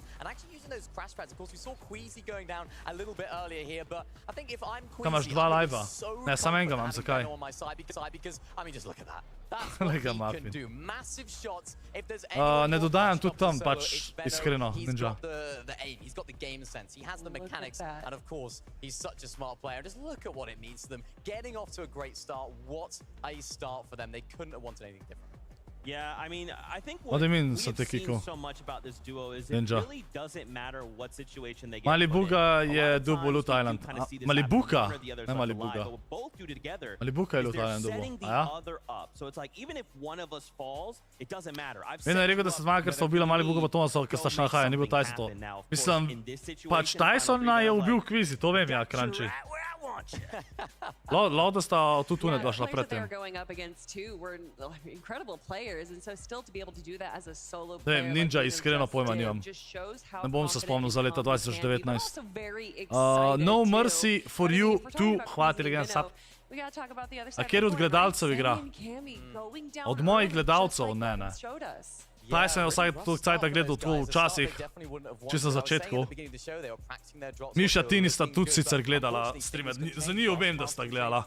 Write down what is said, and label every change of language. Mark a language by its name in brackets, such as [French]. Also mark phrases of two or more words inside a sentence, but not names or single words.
[Slovenian] Kaj imaš 2 live-a? Ne, sam enega imam, zakaj? Lega Muffin. Ne dodajam tudi tam, pač iskreno, Ninja. [English] game sense. He has the mechanics, and of course, he's such a smart player. Just look at what it means to them. Getting off to a great start. What a start for them. They couldn't have wanted anything different. Yeah, I mean, I think what do you mean, we've seen so much about this duo is it really doesn't matter what situation they get [Slovenian] Malibuga je dubo Loot Island. Malibuka, ne Malibuga. Malibuka je Loot Island dubo. A ja? [English] So it's like, even if one of us falls, it doesn't matter. [Slovenian] Vedno je rekel, da sta zmaga, ker sta ubila Malibuga pa Tomasa, ker sta šla na haja, ni bil TaySon to. Mislim, pač TaySona je ubil Kvizi, to vem ja, Crunchy. Lahko da sta tudi ne dva šla pred tem. Ne vem, Ninja iskreno pojma nimam. Ne bom se spomnil za leta 2019. [English] No Mercy for you too. [Slovenian] Hvala ti, [English] legend sub. [Slovenian] A kjer od gledalcev igra? Od mojih gledalcev? Ne. TaySon je vsaj toliko cajta gledal to včasih, čisto na začetku. Miša, ti nista tudi sicer gledala streame, za njih vem, da sta gledala.